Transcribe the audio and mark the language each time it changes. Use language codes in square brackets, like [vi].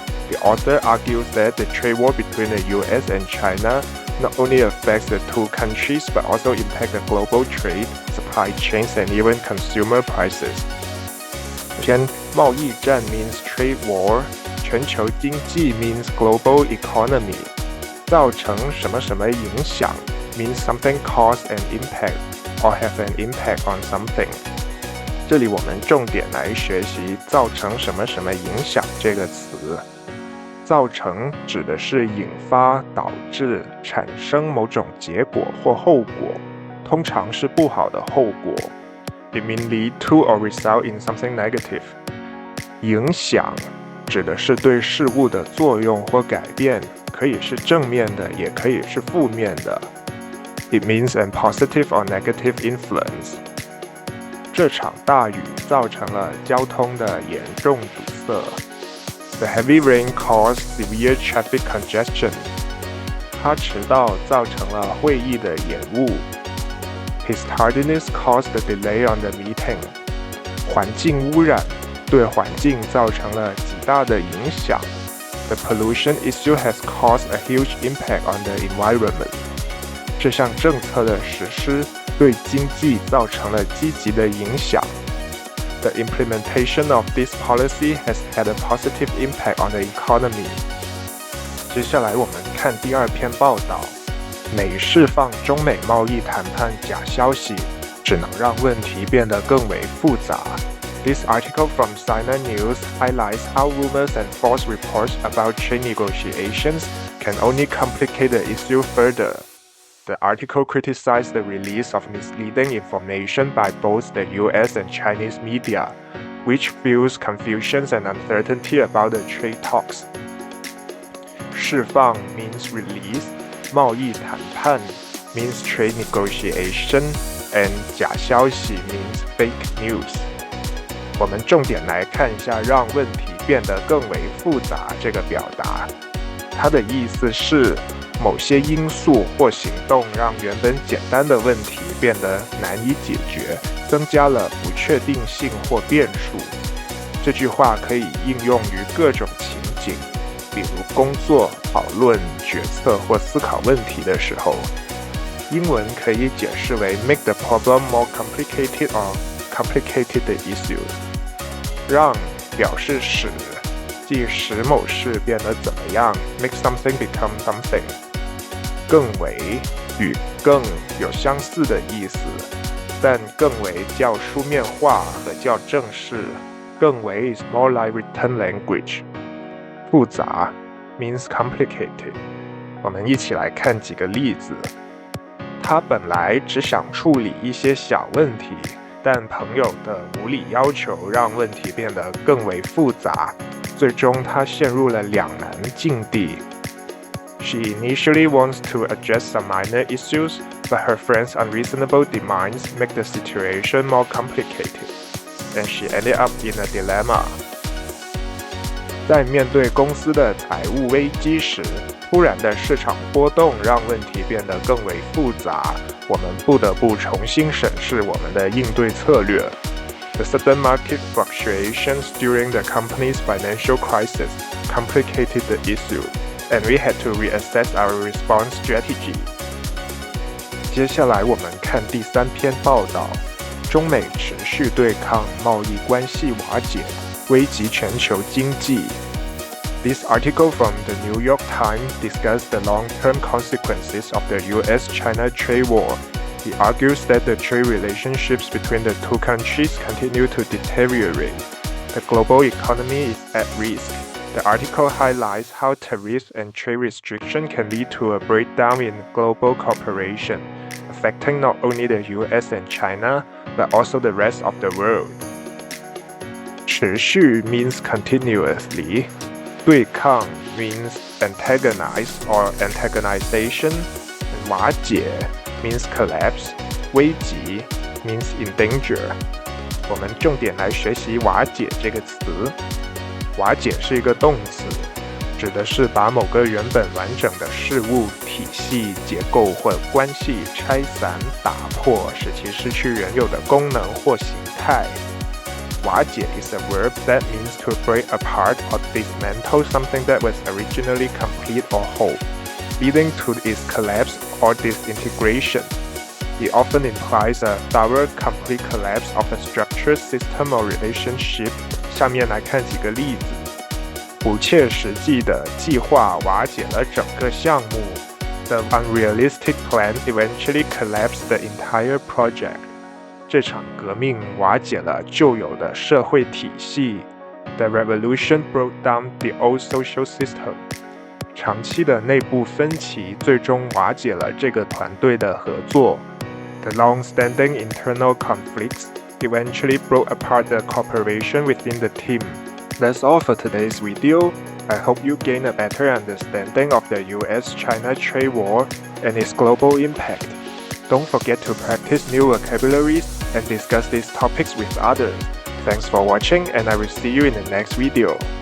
[en] The author argues that the trade war between the US and China not only affects the two countries but also impacts the global trade, supply chains, and even consumer prices. [zh] 首先，贸易战 [en] means trade war, [zh] 全球经济 [en] means global economy, [zh] 造成什么什么影响 [en] means something cause an impact.or have an impact on something. [zh] 这里我们重点来学习造成什么什么影响这个词。造成指的是引发、导致、产生某种结果或后果，通常是不好的后果。 [en] It means lead to or result in something negative. [zh] 影响指的是对事物的作用或改变，可以是正面的，也可以是负面的。 [en] It means a positive or negative influence. [zh] 这场大雨造成了交通的严重堵塞。 [en] The heavy rain caused severe traffic congestion. [zh] 他迟到造成了会议的延误。 [en] His tardiness caused a delay on the meeting. [zh] 环境污染对环境造成了极大的影响。 [en] The pollution issue has caused a huge impact on the environment. [zh] 这项政策的实施对经济造成了积极的影响。 [en] The implementation of this policy has had a positive impact on the economy. [zh] 接下来我们看第二篇报道，美释放中美贸易谈判假消息，只能让问题变得更为复杂。 [en] This article from Sina News highlights how rumors and false reports about trade negotiations can only complicate the issue further.The article criticized the release of misleading information by both the US and Chinese media, which fuels confusion and uncertainty about the trade talks. 释放 means release, 贸易谈判 means trade negotiation, and 假消息 means fake news. [zh] 我们重点来看一下让问题变得更为复杂这个表达。它的意思是某些因素或行动让原本简单的问题变得难以解决，增加了不确定性或变数。这句话可以应用于各种情景，比如工作、讨论、决策或思考问题的时候。英文可以解释为 [en] make the problem more complicated or complicated the issue。 [zh] 让表示使，即使某事变得怎么样 [en] make something become something。 [zh] 更为与更有相似的意思，但更为较书面化和较正式。 [en] 更为 is more like written language。 复杂 means complicated。 [zh] 我们一起来看几个例子。他本来只想处理一些小问题，但朋友的无理要求让问题变得更为复杂，最终他陷入了两难境地。 [en] She initially wants to address some minor issues, but her friend's unreasonable demands make the situation more complicated, and she ended up in a dilemma. [zh] 在面对公司的财务危机时，突然的市场波动让问题变得更为复杂，我们不得不重新审视我们的应对策略。 [en] The sudden market fluctuations during the company's financial crisis complicated the issue.And we had to reassess our response strategy. [zh] 接下来我们看第三篇报道，中美持续对抗，贸易关系瓦解，危及全球经济。 [en] This article from the New York Times discussed the long-term consequences of the US-China trade war. He argues that the trade relationships between the two countries continue to deteriorate. The global economy is at risk.The article highlights how tariffs and trade restriction can lead to a breakdown in global cooperation, affecting not only the US and China, but also the rest of the world. 持续 means continuously. 对抗 means antagonize or antagonization. And 瓦解 means collapse. 危急 means in danger. [zh] 我们重点来学习瓦解这个词。瓦解是一个动词，指的是把某个原本完整的事物、体系、结构或关系拆散、打破，使其失去原有的功能或形态。 [en] 瓦解 is a verb that means to break apart or dismantle something that was originally complete or whole, leading to its collapse or disintegration. It often implies a thorough, complete collapse of a structure, system, or relationship. [zh] 下面来看几个例子。不切实际的计划瓦解了整个项目。 [en] The unrealistic plan eventually collapsed the entire project. [zh] 这场革命瓦解了旧有的社会体系。 [en] The revolution broke down the old social system. [zh] 长期的内部分歧最终瓦解了这个团队的合作。 [en] The long-standing internal conflicts eventually broke apart the cooperation within the team. That's all for today's video. I hope you gain a better understanding of the US-China trade war and its global impact. Don't forget to practice new vocabularies and discuss these topics with others. Thanks for watching, and I will see you in the next video.